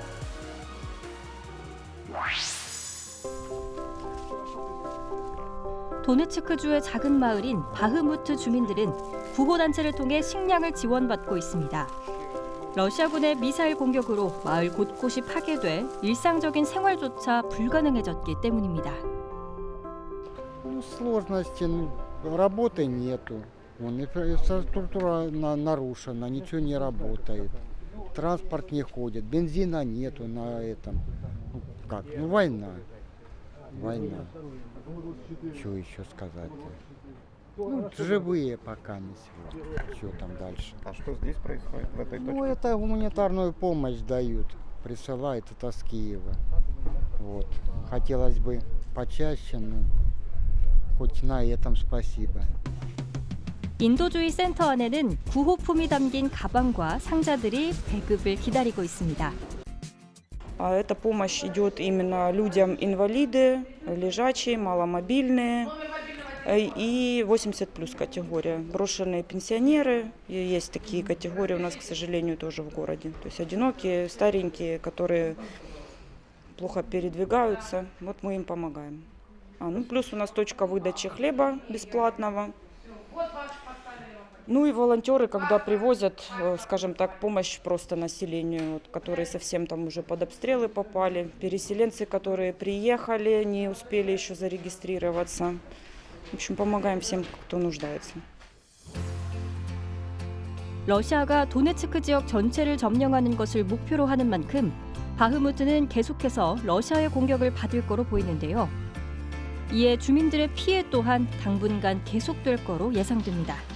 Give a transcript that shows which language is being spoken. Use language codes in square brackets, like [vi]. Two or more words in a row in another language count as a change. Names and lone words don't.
[ko] 도네츠크주의 작은 마을인 바흐무트 주민들은 구호단체를 통해 식량을 지원받고 있습니다. 러시아군의 미사일 공격으로 마을 곳곳이 파괴돼 일상적인 생활조차 불가능해졌기 때문입니다. [ru] Сложности, работы нету. Инфраструктура нарушена, ничего не работает. Транспорт не ходит, бензина нету на этом. Война. Что еще сказать-то? Ну, живые пока не сегодня. Что там дальше? А что здесь происходит в этой точке? Ну, это гуманитарную помощь дают. Присылают это с Киева. Вот. Хотелось бы почаще, но хоть на этом спасибо. [ko] 인도주의 센터 안에는 구호품이 담긴 가방과 상자들이 배급을 기다리고 있습니다. [ru] Эта помощь идет именно людям инвалиды, лежачие, маломобильные и 80+ категория. Брошенные пенсионеры, и есть такие категории у нас, к сожалению, тоже в городе. То есть одинокие, старенькие, которые плохо передвигаются, вот мы им помогаем. Ну, плюс у нас точка выдачи хлеба бесплатного. Ну и волонтеры, когда привозят, скажем так, помощь просто населению, вот, которые совсем там уже под обстрелы попали, переселенцы, которые приехали, не успели еще зарегистрироваться. В общем, помогаем всем, кто нуждается. [ko] 러시아가 도네츠크 지역 전체를 점령하는 것을 목표로 하는 만큼 바흐무트는 계속해서 러시아의 공격을 받을 거로 보이는데요. 이에 주민들의 피해 또한 당분간 계속될 거로 예상됩니다.